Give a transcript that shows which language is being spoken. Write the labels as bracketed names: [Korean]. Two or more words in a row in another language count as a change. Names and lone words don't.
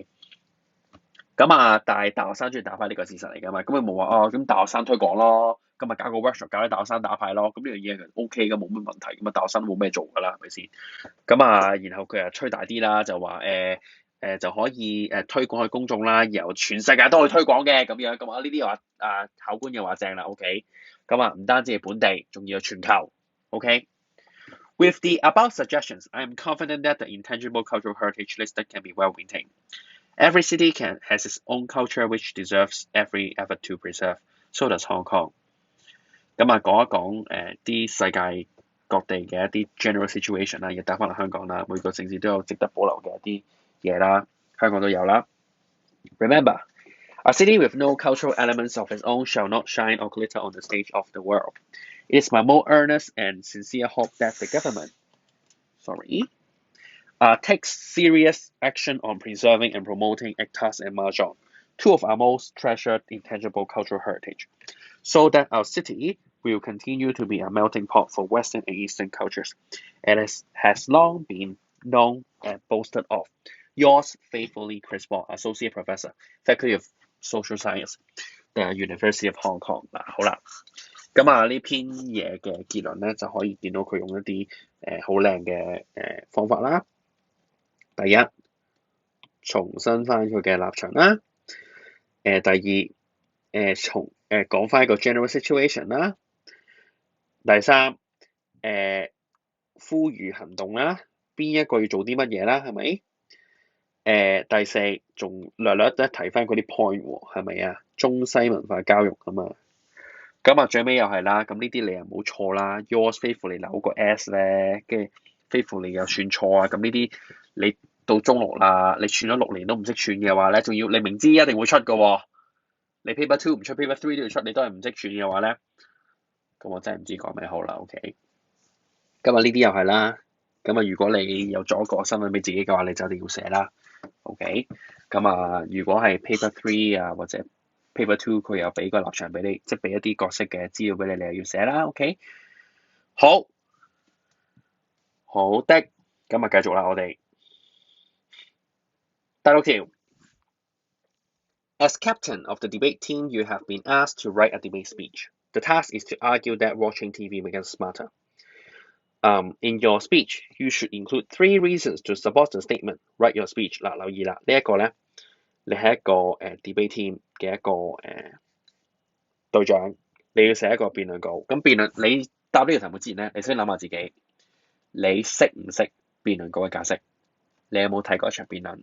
[Cantonese] 但係大學生中意打牌呢個事實嚟㗎嘛，咁你冇話咁大學生推廣咯，咁咪搞個 workshop 教啲大學生打牌咯，咁呢樣嘢其實 OK 㗎，冇乜問題，咁大學生都冇咩做㗎啦，係咪先？然後佢又吹大啲啦，就話就可以推廣去公眾啦，然後全世界都可以推廣嘅咁樣。咁啊呢啲話考官又話正啦，OK。咁啊唔單止係本地，仲要係全球 [English] ，OK。With the above suggestions, I am confident that the intangible cultural heritage listed can be well maintained. Every city has its own culture which deserves every effort to preserve. So does Hong Kong. [Cantonese] 咁啊講一講啲世界各地嘅一啲 [English] general situation [Cantonese] 啦，亦帶翻嚟香港啦。每個城市都有值得保留嘅一啲嘢啦，香港都有啦。 [English] Remember, a city with no cultural elements of its own shall not shine or glitter on the stage of the world. It is my most earnest and sincere hope that the government, takes serious action on preserving and promoting ECTAS and Mahjong, two of our most treasured intangible cultural heritage, so that our city will continue to be a melting pot for Western and Eastern cultures, and has long been known and boasted of. Yours faithfully, Chris Wong, Associate Professor, Faculty of Social Science, the University of Hong Kong。 [Cantonese] 嗱，好啦，咁啊呢篇嘢嘅結論咧，就可以見到佢用一啲好靚嘅方法啦。第一，重申翻佢嘅立場啦。第二，講翻一個 [English] general situation [Cantonese] 啦。第三，呼籲行動啦，邊一個要做啲乜嘢啦，係咪？第四，仲略略提翻嗰啲 point 喎，係咪啊？中西文化交融啊嘛。咁啊最尾又係啦，咁呢啲你又冇錯啦。 [English] Yours faithfully [Cantonese] 留個 S 咧，跟住 faithfully 又算錯啊，咁呢啲你到中六啦，你串咗6年都唔識串嘅話咧，仲要你明知一定會出嘅喎，你 paper 2唔出 paper 3都要出，你都係唔識串嘅話咧，咁我真係唔知講咩好啦。OK， 咁啊呢啲又係啦。咁啊如果你有咗個身份俾自己嘅話，你就一定要寫啦。OK， 咁啊如果係 paper 3啊或者Paper 2佢又俾個立場俾你，即係俾一啲角色嘅資料俾你，你又要寫啦。OK， 好的，咁啊繼續啦，我哋第6 條。 [English] As captain of the debate team, you have been asked to write a debate speech. The task is to argue that watching TV makes us smarter. In your speech, you should include 3 reasons to support the statement. Write your speech。 [Cantonese] 嗱，留意啦，呢一個咧，你係一個 [English] debate team [Cantonese] 嘅一個隊長，你要寫一個辯論稿。咁辯論你答呢個題目之前咧，你先諗下自己，你識唔識辯論稿嘅解釋？你有冇睇過一場辯論？